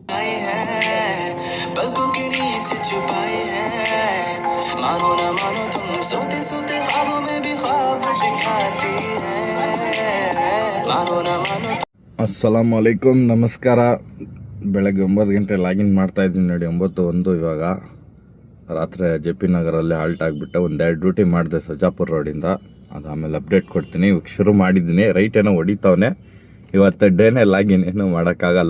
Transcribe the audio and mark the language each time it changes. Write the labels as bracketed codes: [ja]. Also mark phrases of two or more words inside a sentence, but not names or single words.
[hi] पलकों की नींद से छुपाए हैं मानो न मानो तुम सोते सोते ख्वाबों में भी ख्वाब दिखाती है मानो न मानो [ar] السلام عليكم [kn] ನಮಸ್ಕಾರ. ಬೆಳಗ್ಗೆ 9 ಗಂಟೆ ಲಾಗಿನ್ ಮಾಡ್ತಾ ಇದ್ದೀನಿ ನೋಡಿ. 9:01 ಇವಾಗ. ರಾತ್ರಿ ಜೆ ಪಿ ನಗರಲ್ಲಿ ಹಾಲ್ಟ್ ಆಗಿಬಿಟ್ಟೆ. ಒಂದೆರಡು ಡ್ಯೂಟಿ ಮಾಡಿದೆ ಸಜಾಪುರ್ ರೋಡಿಂದ. ಅದು ಆಮೇಲೆ ಅಪ್ಡೇಟ್ ಕೊಡ್ತೀನಿ. ಇವಾಗ ಶುರು ಮಾಡಿದ್ದೀನಿ. ರೈಟ್ ಏನೋ ಹೊಡಿತಾವನೆ. ಇವತ್ತು ಡೇನೇ ಲಾಗಿನ್ ಏನೂ ಮಾಡೋಕ್ಕಾಗಲ್ಲ.